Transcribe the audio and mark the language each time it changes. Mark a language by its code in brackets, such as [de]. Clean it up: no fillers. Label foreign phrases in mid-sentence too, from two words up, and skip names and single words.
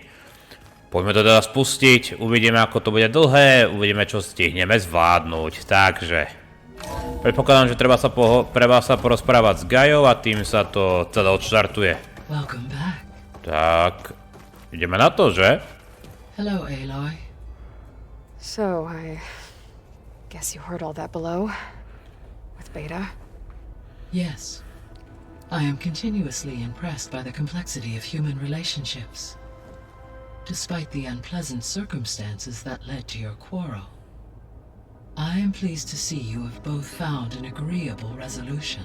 [sk] Poďme to teda spustiť, uvidíme ako to bude dlhé, uvidíme čo stihneme zvládnuť, takže... Predpokladám, že treba sa porozprávať s Gajou a tým sa to teda odštartuje. Tak, ideme na to, že? [en] Hello, Aloy. So, I guess you heard all that below? With Beta? Yes. I am continuously impressed by the complexity of human relationships. Despite the unpleasant circumstances that led to your quarrel, I am pleased to see you have both found an agreeable resolution.